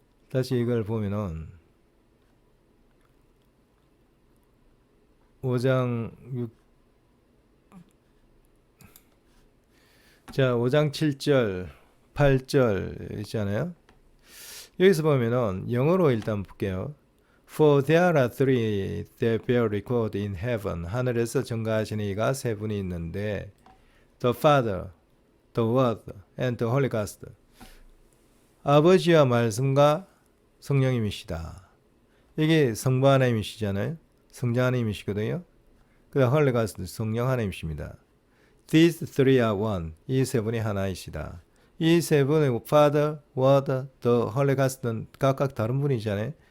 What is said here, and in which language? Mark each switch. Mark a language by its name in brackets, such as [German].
[Korean] 다시 이걸 보면은 5장 7절 8절 있잖아요. 여기서 보면은 영어로 일단 볼게요. [English] For there are three that bear record in heaven. [Korean] 하늘에서 증거하시는 이가 세 분이 있는데 [English] The Father, The Word, and the Holy Ghost. [Korean] 아버지와 말씀과 성령님이시다. 이게 성부 하나님이시잖아요. 성자 하나님이시거든요. 그 Holy Ghost, 성령 하나님이십니다. [English] These three are one. [Korean] 이 세 분이 하나이시다. 이 세 분의 Father, Word, The Holy Ghost는 각각 다른 분이잖아요.